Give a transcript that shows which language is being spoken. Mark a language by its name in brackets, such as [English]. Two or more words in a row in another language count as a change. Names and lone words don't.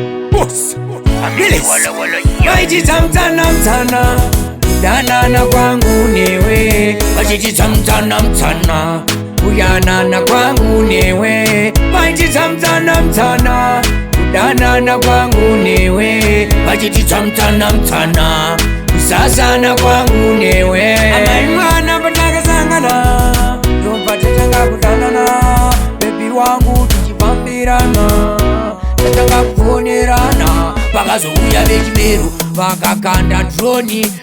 [English] Boss. Really? Why did you come, come, come? [Shona] Danana kwangu newe. [English] Why did you come, come, come? [Shona] Uyanana kwangu newe. [English] Why did you come, come, come? [Shona] Kudanana kwangu newe. [English] Why did you come, come, come? [Shona] Kusasana kwangu newe. Amai mwana pataka sangana. Ndomba tatanga kudanana. Baby wangu tichipambirana. Tatanga kufonerana. Pakazouya vechimeru, vakakanda droni.